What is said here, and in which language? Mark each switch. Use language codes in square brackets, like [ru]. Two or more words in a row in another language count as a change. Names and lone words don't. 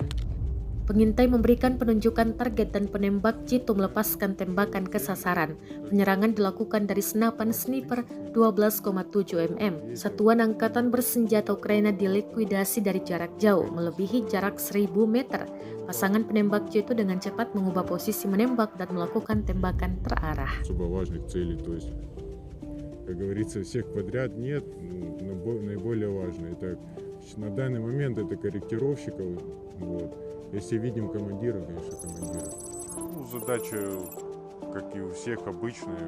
[id] Pengintai memberikan penunjukan target dan penembak jitu melepaskan tembakan ke sasaran. Penyerangan dilakukan dari senapan sniper 12,7 mm. Satuan angkatan bersenjata Ukraina dilikuidasi dari jarak jauh, melebihi jarak 1000 meter. Pasangan penembak jitu dengan cepat mengubah posisi menembak dan melakukan tembakan terarah. [ru] Особо важных целей, то есть, как говорится, всех подряд нет, наиболее важно. Это на данный момент это корректировщиков, вот. Если видим командира, конечно, командира. Ну, задача, как и у всех, обычная.